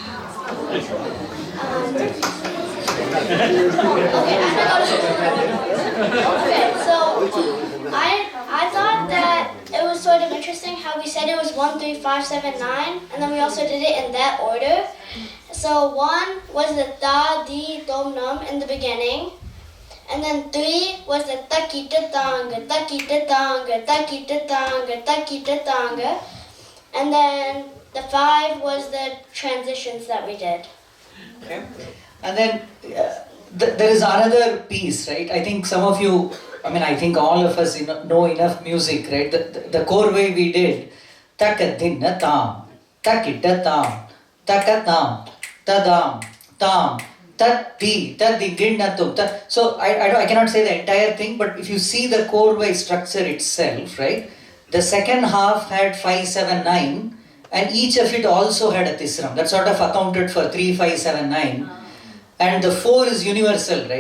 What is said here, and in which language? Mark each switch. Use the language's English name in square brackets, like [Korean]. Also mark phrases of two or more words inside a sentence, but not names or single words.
[English] So I thought that it was sort of interesting how we said it was 13579 and then we also did it in that order. So 1 was the ta, di, dom, num in the beginning. And then 3 was the takita tanga, takita tanga, takita tanga, takita tanga. And then the 5 was the transitions that we did. Okay. And then there is another piece, right? I think some of you, I think all of us know enough music, right? The core way we did, takadinna tam, takita tam, takatam, tadam, tam, tatti, ginna tum. So I cannot say the entire thing, but if you see the core way structure itself, right? The second half had 5, 7, 9, and each of it also had a tisram. That sort of accounted for 3, 5, 7, 9. And the 4 is universal, right?